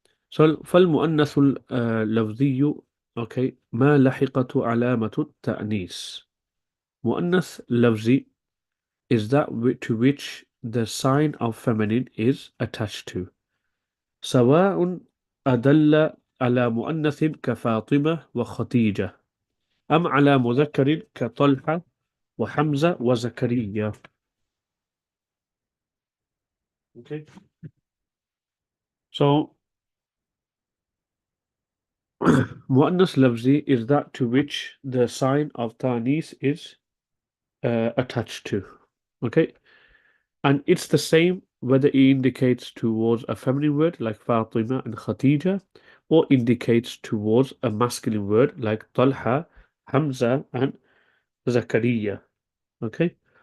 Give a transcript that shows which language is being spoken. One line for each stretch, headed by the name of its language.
Arabic: So فالمؤنث اللفظي okay ما لحقته علامة التأنيث.
English: مؤنث لفظي is that to which the sign of feminine is attached to.
Arabic: سواء أدل على مؤنث كفاطمة وخديجة أم على مذكر كطلحة وحمزة وزكريا.
English: Okay. So مؤنث لفظي is that to which the sign of ta'nis is attached to. Okay. And it's the same whether it indicates towards a feminine word like Fatima and Khadija or indicates towards a masculine word like Talha, Hamza, and Zakaria. Okay.